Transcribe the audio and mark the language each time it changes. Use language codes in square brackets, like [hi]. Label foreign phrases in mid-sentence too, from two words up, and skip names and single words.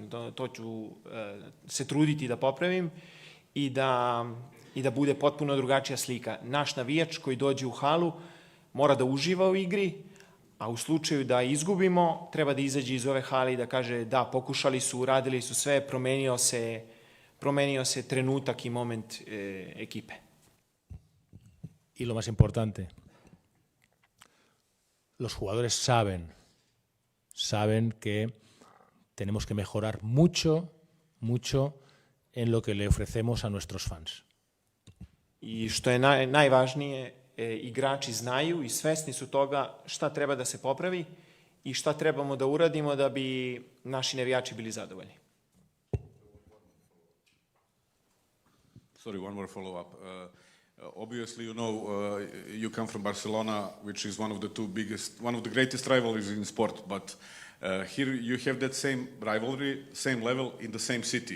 [sr] To ću se truditi da popravim i da bude potpuno drugačija slika. Naš navijač koji dođe u halu mora da uživa u igri, a u slučaju da izgubimo, treba da izađe iz ove hale i da kaže da, pokušali su, uradili su sve, promenio se trenutak i moment ekipe. [es] Y lo más importante, los jugadores saben que tenemos que mejorar mucho en lo que le ofrecemos a nuestros fans. [sr] I što je najvažnije, igrači znaju i svesni su toga šta treba da se popravi i šta trebamo da uradimo da bi naši navijači bili zadovoljni. [en] Sorry, one more follow-up. Obviously, you know, you come from Barcelona, which is one of the greatest rivalries in sport, but here you have that same rivalry, same level in the same city.